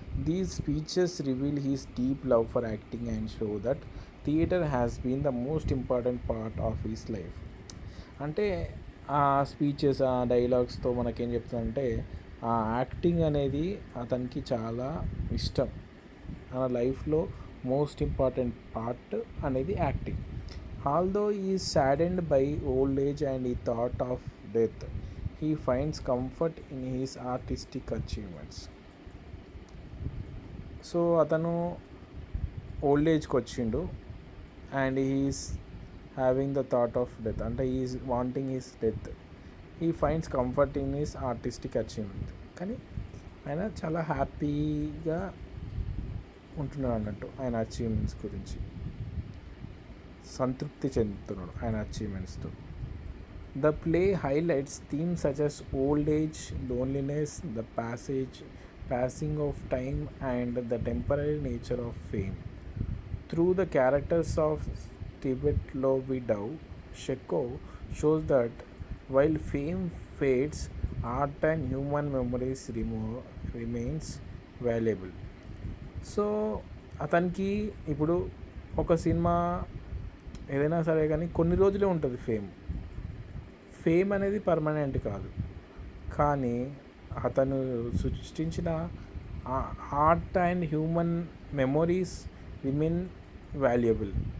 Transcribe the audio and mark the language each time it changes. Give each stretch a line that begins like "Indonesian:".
English: These speeches reveal his deep love for acting and show that theatre has been the most important part of his life.
Telugu: అంటే ఆ speeches, ఆ డైలాగ్స్తో మనకేం చెప్తుందంటే ఆ acting అనేది అతనికి చాలా ఇష్టం. మన లైఫ్లో మోస్ట్ ఇంపార్టెంట్ పార్ట్ అనేది acting.
English: Although he is saddened by old age and the thought of death, he finds comfort in his artistic achievements. So అతను old ఏజ్కి వచ్చిండు and he's having the thought of death, అంటే he's wanting his death. He finds comfort in his artistic achievement.
Telugu: కానీ ఆయన చాలా హ్యాపీగా ఉంటున్నాడు అన్నట్టు, ఆయన అచీవ్మెంట్స్ గురించి సంతృప్తి చెందుతున్నాడు ఆయన అచీవ్మెంట్స్తో.
English: The play highlights themes such as old age, loneliness, the passing of time and the temporary nature of fame. Through the characters of Stivetlovidow, Chekhov shows that while fame fades, art and human memories remains valuable.
Telugu: So అతనికి ఇప్పుడు ఒక cinema ఏదైనా సరే కానీ కొన్ని రోజులే ఉంటుంది fame అనేది పర్మనెంట్ కాదు. కానీ అతను సృష్టించిన
English: Art and human memories remain valuable.